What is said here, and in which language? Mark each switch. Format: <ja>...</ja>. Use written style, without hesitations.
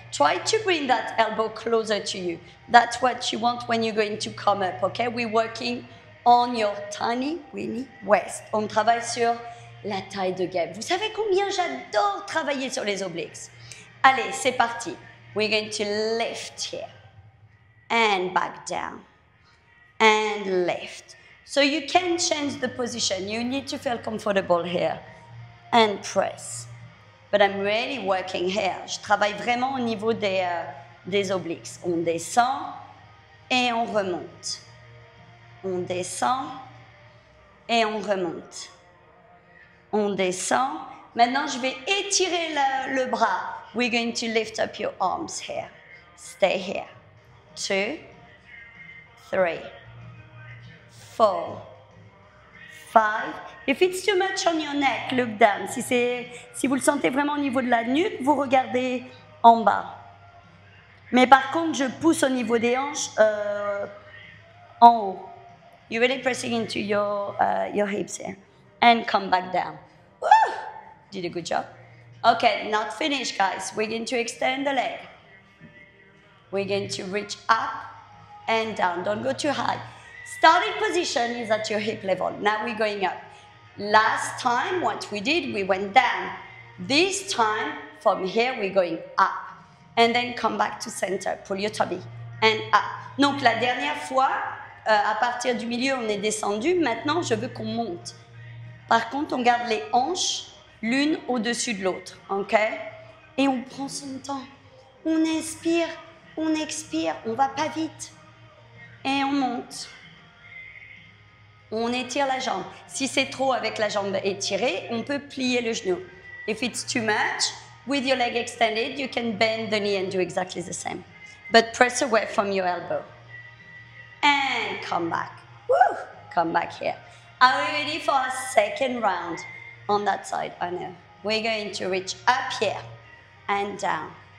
<en>Try to bring that elbow closer to you. That's what you want when you're going to come up, okay? We're working on your tiny, weeny waist.</en> <fr>On travaille sur la taille de guêpe. Vous savez combien j'adore travailler sur les obliques? Allez, c'est parti.</fr> <en>We're going to lift here and back down and lift. So you can change the position. You need to feel comfortable here. And press. But I'm really working here.</en> <fr>Je travaille vraiment au niveau des obliques. On descend et on remonte. On descend et on remonte. On descend. Maintenant, je vais étirer le bras.</fr> <en>We're going to lift up your arms here. Stay here. 2, 3, 4, 5. If it's too much on your neck, look down.</en> <fr>Si vous le sentez vraiment au niveau de la nuque, vous regardez en bas. Mais par contre, je pousse au niveau des hanches en haut.</fr> <en>You're really pressing into your hips here. And come back down. Woo! Did a good job. Okay, not finished, guys. We're going to extend the leg. We're going to reach up and down. Don't go too high. Starting position is at your hip level. Now we're going up. Last time, what we did, we went down. This time, from here, we're going up. And then come back to center. Pull your tummy. And up.</en> <fr>Donc, la dernière fois, à partir du milieu, on est descendu. Maintenant, je veux qu'on monte. Par contre, on garde les hanches l'une au-dessus de l'autre. OK? Et on prend son temps. On inspire, on expire. On ne va pas vite. Et on monte. On étire la jambe. Si c'est trop avec la jambe étirée, on peut plier le genou.</fr> <en>If it's too much, with your leg extended, you can bend the knee and do exactly the same. But press away from your elbow. And come back. Woo! Come back here. Are we ready for a second round on that side? I know. We're going to reach up here and down.</en>